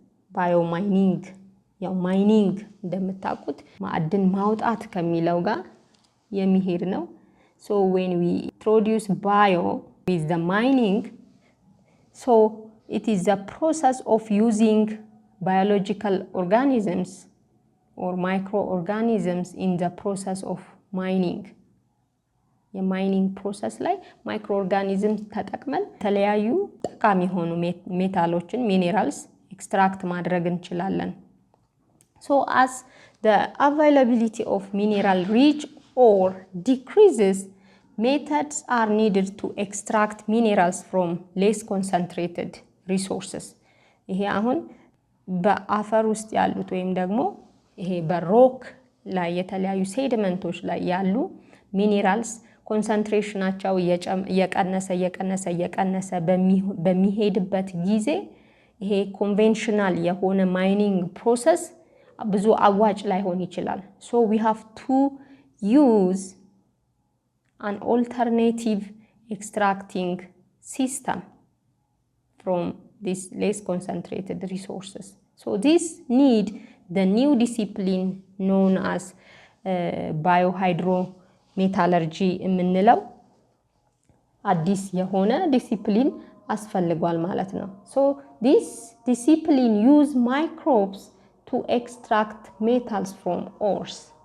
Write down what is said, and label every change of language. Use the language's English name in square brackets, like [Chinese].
[Amharic] ባዮማይኒንግ ያው ማይኒንግ እንደምታውቁት ማዕድን ማውጣት ከሚለው ጋር የሚሄድ ነው። [English] So when we introduce bio with the mining, so it is the process of using biological organisms or microorganisms in the process of mining. [Amharic] የሚኒንግ ፕሮሰስ ላይ ማይክሮ ኦርጋኒዝምስ ተጠቅመን የተለያዩ ጠቃሚ የሆኑ ሜታሎችን ሚኔራልስ ኤክስትራክት ማድረግ እንችላለን። [English] So as the availability of mineral reach or decreases, methods are needed to extract minerals from less concentrated resources. [Amharic] ይሄ አሁን በአፈር ውስጥ ያሉት ወይም ደግሞ ይሄ በሮክ ላይ የተለያዩ ሴዲመንቶች ላይ ያሉ ሚኔራልስ ኮንሰንትሬሽናቸው እየቀነሰ በሚሄድበት ጊዜ ይሄ ኮንቬንሽናል የሆነ ማይኒንግ ፕሮሰስ ብዙ አዋጭ ላይሆን ይችላል። [English] So we have to use an alternative extracting system from these less concentrated resources. So this need the new discipline known as biohydrometallurgy [Amharic] የምንለው አዲስ የሆነ ዲሲፕሊን አስፈልጓል ማለት ነው። [English] So this discipline use microbes to extract metals from ores.